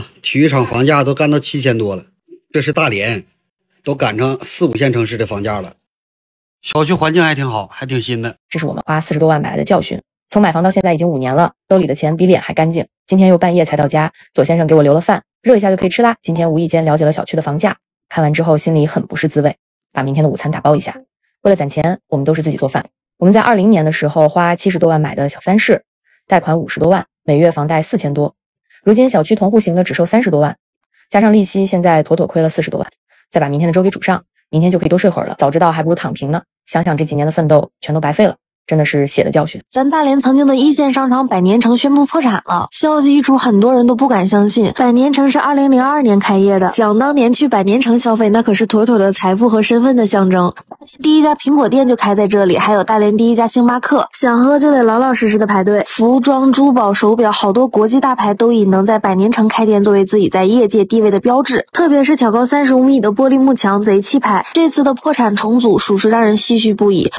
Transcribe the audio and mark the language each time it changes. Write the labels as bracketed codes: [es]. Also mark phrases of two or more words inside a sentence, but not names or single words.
[zh] 體育場房價都幹到7000多了，這是大連，都趕上4、5線城市的房價了。小區環境還挺好，還挺新的。這是我們花40多萬買來的教訓。從買房到現在已經5年了，兜裡的錢比臉還乾淨。今天又半夜才到家，左先生給我留了飯，熱一下就可以吃啦。今天無意間了解了小區的房價，看完之後心裡很不是滋味，把明天的午餐打包一下。為了攢錢，我們都是自己做飯。我們在20年的時候花70多萬買的小3室，貸款50多萬，每月房貸4000多。如今小區同戶型的只收30多萬，加上利息，現在妥妥虧了40多萬。再把明天的粥給煮上，明天就可以多睡會兒了。早知道還不如躺平呢。想想這幾年的奮鬥全都白費了。真的是血的教训。咱大连曾经的一线商场百年城宣布破产了，消息一出，很多人都不敢相信。百年城是2002年开业的，想当年去百年城消費，那可是妥妥的財富和身份的象徵。第一家蘋果店就開在這裡，還有大連第一家星巴克，想喝就得老老實實的排隊。服裝、珠寶、手錶，好多國際大牌都以能在百年城開店作為自己在業界地位的標誌，特別是挑高35米的玻璃幕牆，賊氣派。這次的破產重組，屬實讓人唏噓不已。